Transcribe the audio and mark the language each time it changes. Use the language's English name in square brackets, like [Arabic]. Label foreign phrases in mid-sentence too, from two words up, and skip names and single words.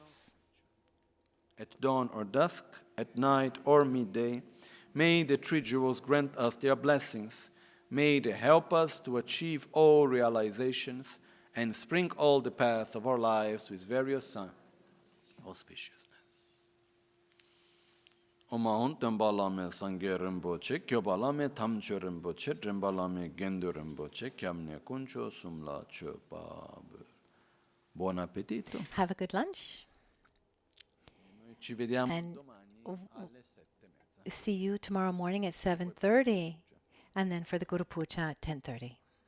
[English] At dawn or dusk, at night or midday, may the three jewels grant us their blessings. May they help us to achieve all realizations and sprinkle all the path of our lives with various signs of auspiciousness. [Tibetan] སྟོན་པ་བླ་མེད་སངས་རྒྱས་རིན་པོ་ཆེ། སྐྱོབ་པ་བླ་མེད་དམ་ཆོས་རིན་པོ་ཆེ། འདྲེན་པ་བླ་མེད་དགེ་འདུན་རིན་པོ་ཆེ། སྐྱབས་གནས་དཀོན་མཆོག་གསུམ་ལ་མཆོད་པ. [Italian] Buon appetito. [English] Have a good lunch. [Italian] Ci vediamo [English] And [Italian] domani alle 7:30. [English] see you tomorrow morning at 7:30, and then for the Guru Puja at 10:30.